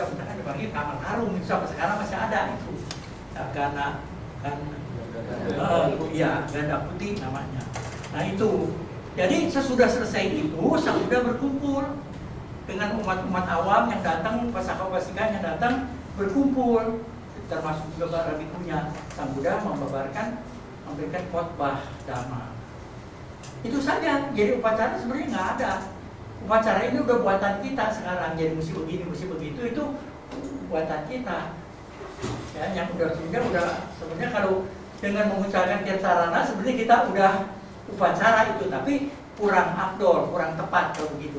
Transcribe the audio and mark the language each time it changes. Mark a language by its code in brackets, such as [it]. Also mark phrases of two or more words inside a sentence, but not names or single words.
[id] Misalkan dipanggil kamar harum, itu sampai sekarang masih ada itu. Karena iya, ganda putih namanya. Nah itu, jadi sesudah selesai itu Sang Buddha berkumpul dengan umat-umat awam yang datang, pasaka-pasika yang datang berkumpul, termasuk juga para bhikkhuna. Sang Buddha memberikan khotbah Dhamma. Itu saja. Jadi upacara sebenarnya nggak ada. Upacara ini udah buatan kita sekarang. Jadi mesti begini, mesti begitu, itu buatan kita. Ya, yang udah sebenarnya kalau dengan mengucapkan tirtarana sebenarnya kita udah upacara itu, tapi kurang afdol, kurang tepat kalau begitu.